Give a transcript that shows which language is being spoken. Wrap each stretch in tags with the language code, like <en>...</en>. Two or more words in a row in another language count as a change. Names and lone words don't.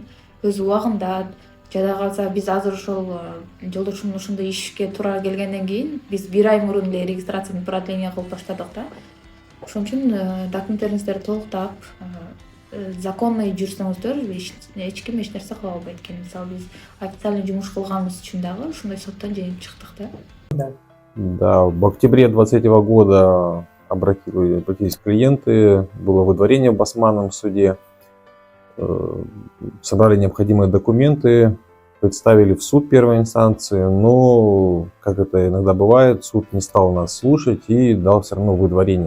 <ky>Өз убагында жада калса биз азыр ошол жолдошумдун ушундай ишке туура келгенден кийин биз 1 ай мурун эле регистрацияны продление кылып баштадык да. Ошон үчүн документтериңиздерди толуктап законный жүрсөңүздөр эч ким эч нерсе кыла албайт экен. Мисалы биз официальный жумуш кылганыбыз үчүн дагы ушундай соттон жеңип чыктык да.</ky> <ru>Да, в октябре 2023 года обратились клиенты, было выдворение в Басманном суде, собрали необходимые документы, представили в суд первой инстанции, но, как это иногда бывает, суд не стал нас слушать и дал все равно выдворение.</ru>